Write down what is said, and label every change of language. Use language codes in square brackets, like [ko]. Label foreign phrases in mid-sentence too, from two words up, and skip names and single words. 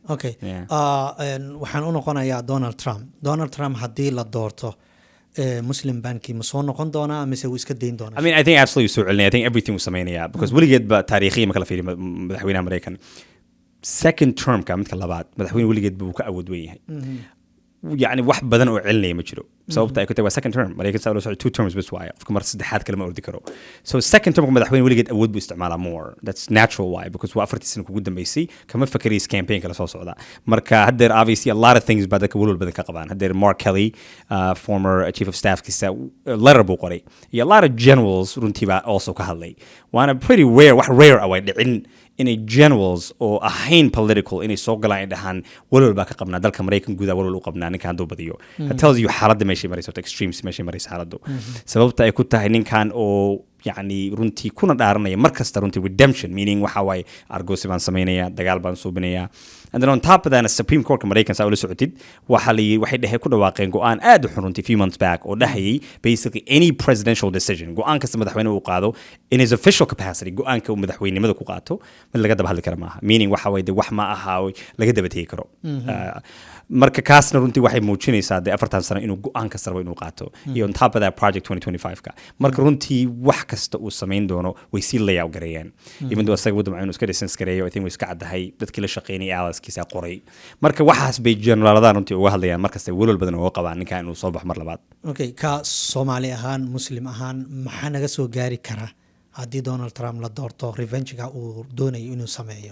[so] okay waxaan u noqonayaa Donald Trump haddii la doorto Muslim banki ma soo noqon doonaa mise wuu iska dayn doonaa [en] I mean I think absolutely [so] soo celinaya [en] I think everything [so] uu sameynaya because weligeed ba taariikhiyan marka la fiiriyo madaxweynaha Mareykan [en] second term [so] ka midka labaad madaxweyne weligeed buu ka awood weyn yahay يعني wax badan oo celinaya ma jiro sababta ay ku tahay waa [en] second term [so] mareykan saa loo socdo 2 terms bas waaye afka mar saddexaad kale ma ordi karo [en] so second term [so] madaxweyne weligeed awood buu isticmaalaa [en] more that's natural why because [so] waa 40 sano kugu dambeysay kama fakariis campaign kala soo socda marka haddeer [en] obviously a lot of things [so] baa dadka walwal badan ka qabaan haddeer Mark Kelly [en] former chief of [so] staff kisa letter buu qoray iyo [en] a lot of generals [so] runtii baa also ka hadlay waana [en] pretty rare [so] wax rare away dhicin inay generals oo ahayn political inay soo galaan ay dhahaan walwal baa ka qabnaa dalka Mareykan gudaha walwal u qabnaa ninkan hadduu badiyo [en] it tells you [so] xaaladda meeshay marayso extremes meeshay marayso xaaladdu sababta ay ku tahay ninkan oo yani runtii kuna dhaaranaya mar kasta runtii [en] redemption meaning [so] waxa waaye argoosi baan samaynaya dagaal baan suubinaya [en] and then on top of that [so] Supreme Court Mareykan saa ula socotid waxay dhahay ku dhawaaqeen go'aan aad u xun runtii [en] few months back [so] oo dhahayay [en] basically any presidential decision [so] go'aan kasta madaxweyne uu qaado [en] in his official capacity [so] go'aanka uu madaxweynimada ku qaato mid laga daba hadli kara maaha meaning waxa way wax ma aha laga daba tegi karo marka kaasna runtii waxay muujinaysaa de 4 sano inuu go'aan kasta rabo inuu qaato iyo [en] on top of that [so] project 2025 ka marka runtii wax kasta uu sameyn doono way sii layout gareeyaan [en] even though [so] asaga wadama inuu iska distance gareeyo [en] I think [so] way iska cadahay dadkii la shaqeynay aliskiisa qoray marka waxaas bay generaladan runtii uga hadlayaan markasta walwal badan uga qabaan ninka inuu soo baxo mar labaad okay ka Soomaali ahaan muslim ahaan maxaa naga soo gaari kara haddii Donald Trump la doorto revenge-ga uu doonayo inuu sameeyo